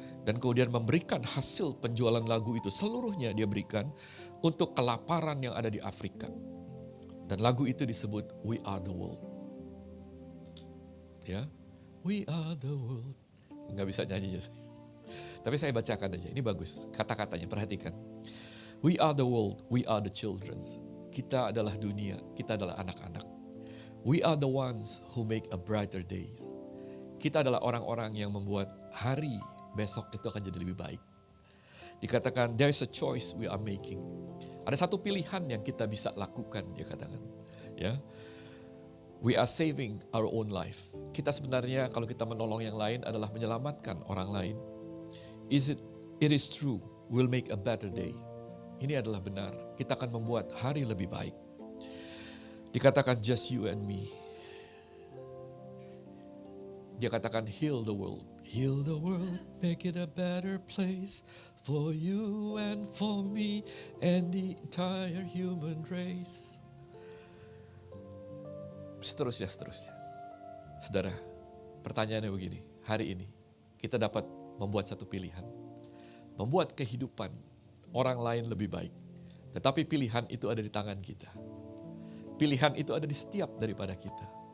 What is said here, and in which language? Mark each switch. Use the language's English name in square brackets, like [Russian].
[Indonesian] Dan kemudian memberikan hasil penjualan lagu itu seluruhnya dia berikan untuk kelaparan yang ada di Afrika. Dan lagu itu disebut We Are The World. Ya, We Are The World. Nggak bisa nyanyinya saya. Tapi saya bacakan aja, ini bagus kata-katanya, perhatikan. [English] We are the world, we are the children. [Indonesian] Kita adalah dunia, kita adalah anak-anak. [English] We are the ones who make a brighter day. [Indonesian] Kita adalah orang-orang yang membuat hari besok itu akan jadi lebih baik. Dikatakan [English] there's a choice we are making. [Indonesian] Ada satu pilihan yang kita bisa lakukan, dia katakan. Ya. [English] We are saving our own life. [Indonesian] Kita sebenarnya kalau kita menolong yang lain adalah menyelamatkan orang lain. [English] It is true, we'll make a better day. [Indonesian] Ini adalah benar, kita akan membuat hari lebih baik. Dikatakan [English] just you and me. [Indonesian] Dia katakan [English] heal the world. Heal the world, make it a better place for you and for me and the entire human race. [Indonesian] Seterusnya. Saudara, pertanyaannya begini, hari ini kita dapat membuat satu pilihan. Membuat kehidupan orang lain lebih baik. Tetapi pilihan itu ada di tangan kita. Pilihan itu ada di setiap daripada kita.